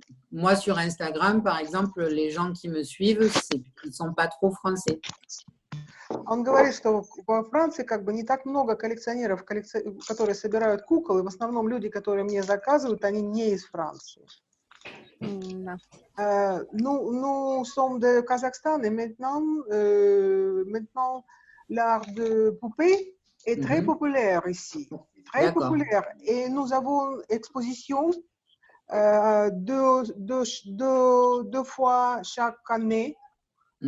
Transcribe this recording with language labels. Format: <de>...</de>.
<fr>moi, sur Instagram, par exemple, les gens qui me suivent, ils ne sont pas trop français.</fr> <ru>Он говорит, что во Франции как бы не так много коллекционеров, которые собирают кукол, и в основном люди, которые мне заказывают, они не из Франции.</ru> <fr>Nous sommes de Kazakhstan et maintenant l'art de poupée est très populaire ici. très D'accord. populaire. Et nous avons exposition deux fois chaque année, un</fr>